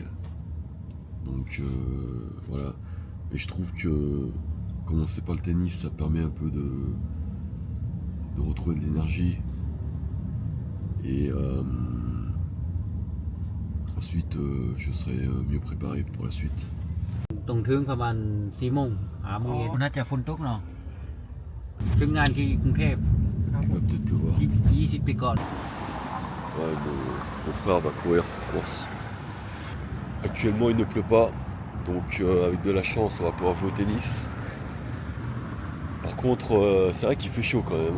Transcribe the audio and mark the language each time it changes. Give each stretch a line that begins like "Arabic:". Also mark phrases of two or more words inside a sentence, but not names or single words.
French: Donc voilà. Et je trouve que commencer par le tennis, ça permet un peu de retrouver de l'énergie. Et ensuite, je serai mieux préparé pour la suite.
Thai: ตรงถึงประมาณ4 โมง 5 โมงเย็นน่าจะฝนตกเนาะถึงงานที่กรุงเทพ
French: Il va peut-être pleuvoir.
Thai: 20 ปีก่อน
French: Ouais, mon frère va courir cette course. Actuellement, il ne pleut pas. Donc, avec de la chance, on va pouvoir jouer au tennis. Par contre, c'est vrai qu'il fait chaud quand même.